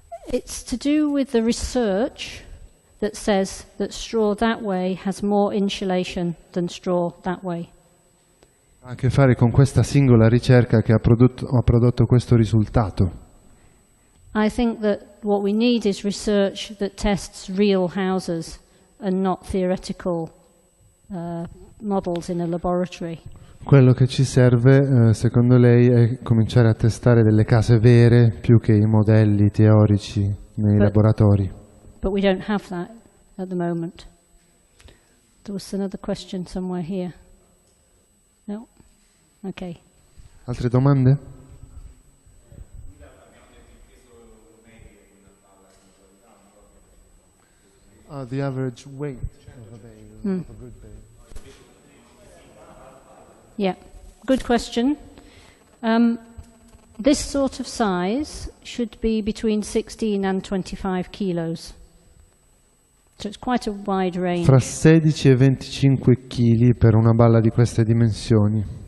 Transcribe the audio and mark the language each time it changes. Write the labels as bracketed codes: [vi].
[en] It's to do with the research that says that straw that way has more insulation than straw that way. [it] Ha a che fare con questa singola ricerca che ha prodotto questo risultato. [en] I think that what we need is research that tests real houses and not theoretical models in a laboratory. [it] Quello che ci serve, secondo lei, è cominciare a testare delle case vere più che i modelli teorici nei laboratori. [en] But we don't have that at the moment. There was another question somewhere here. No? Okay. [it] Altre domande? [en] The average weight of a bale, of a good bale. Yeah, good question. This sort of size should be between 16 and 25 kilos. So it's quite a wide range. [it] Fra 16 e 25 kg per una balla di queste dimensioni.